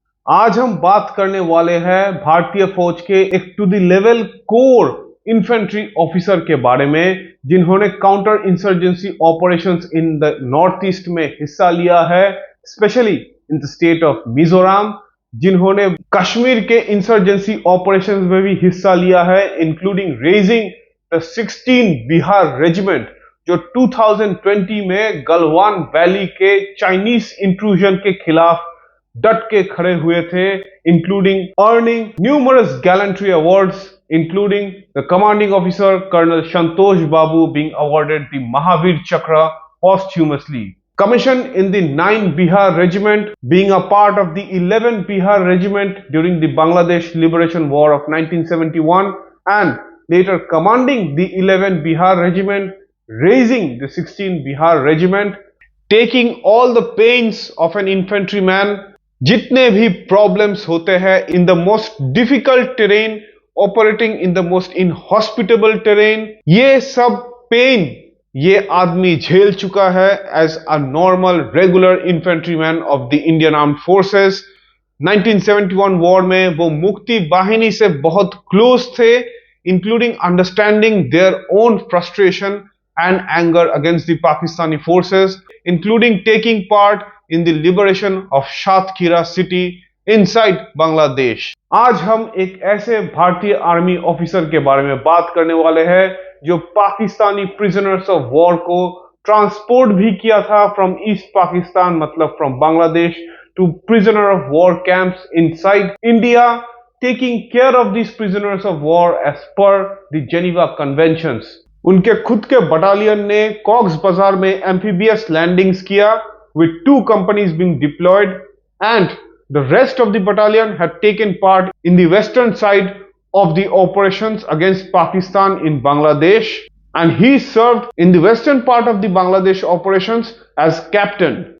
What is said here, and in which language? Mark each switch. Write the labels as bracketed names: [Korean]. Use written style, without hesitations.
[Hindi] आज हम बात करने वाले हैं भारतीय फौज के एक [English] to the level core infantry officer [Hindi] के बारे में जिन्होंने [English] counter insurgency operations in the north east [Hindi] में हिस्सा लिया है, [English] specially in the state of Mizoram, [Hindi] जिन्होंने कश्मीर के इंसर्जेंसी ऑपरेशंस में भी हिस्सा लिया है, [English] including raising the 16 Bihar regiment [Hindi] जो 2020 में गलवान वैली के चाइनीज इंट्रूजन के खिलाफ डट के खड़े हुए थे, [English] Including earning numerous gallantry awards, including the commanding officer Colonel Santosh Babu being awarded the Mahavir Chakra posthumously. Commissioned in the 9 Bihar Regiment, being a part of the 11 Bihar Regiment during the Bangladesh Liberation War of 1971 and later commanding the 11 Bihar Regiment, raising the 16 Bihar Regiment, taking all the pains of an infantryman, [Hindi] जितने भी [English] problems [Hindi] होते हैं [English] in the most difficult terrain, operating in the most inhospitable terrain, [Hindi] ये सब pen ये आदमी झेल चुका है [English] as a normal regular infantryman of the Indian Armed Forces. [Hindi] 1971 war में वो मुक्ति वाहिनी से बहुत क्लोज थे, [English] including understanding their own frustration and anger against the Pakistani forces, including taking part in the liberation of Shatkhira city inside Bangladesh. [Hindi] आज हम एक ऐसे भारतीय आर्मी ऑफिसर के बारे में बात करने वाले हैं जो पाकिस्तानी [English] prisoners of war [Hindi] को ट्रांसपोर्ट भी किया था [English] from east Pakistan, [Hindi] मतलब [English] From Bangladesh, to prisoner of war camps inside India, taking care of these prisoners of war as per the Geneva Conventions. [Hindi] उनके खुद के बटालियन ने कॉक्स बाजार में एम्फीबियस लैंडिंग्स किया [English] with 2 companies being deployed, and the rest of the battalion had taken part in the western side of the operations against Pakistan in Bangladesh, and he served in the western part of the Bangladesh operations as captain.